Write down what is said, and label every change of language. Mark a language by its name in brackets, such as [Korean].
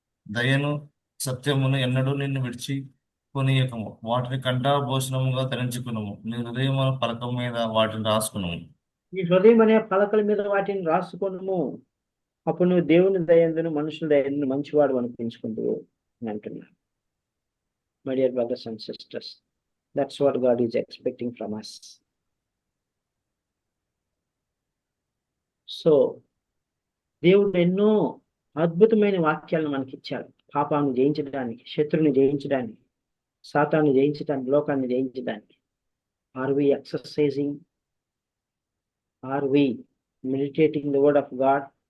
[Telugu] దయను సత్యమును ఎన్నడూ నిన్ను విడిచి కొనియకము. వాటిని కంఠభూషణముగా ధరించుకునుము. నీ హృదయమున పలకం మీద వాటిని రాసుకునుము. నీ హృదయం అనే పలకల మీద వాటిని రాసుకొనుము. అప్పుడు నువ్వు దేవుని దయందును మనుషుల దయందును మంచివాడు అనిపించుకుంటూ అని అంటున్నాను. [English] My dear brothers and sisters, that's what God is expecting from us. [Telugu] So దేవుడు ఎన్నో అద్భుతమైన వాక్యాలను మనకి ఇచ్చాడు. పాపాన్ని జయించడానికి, శత్రువుని జయించడానికి, సాతాన్ని జయించడానికి, లోకాన్ని జయించడానికి. [English] Are we exercising? Are we meditating the word of God?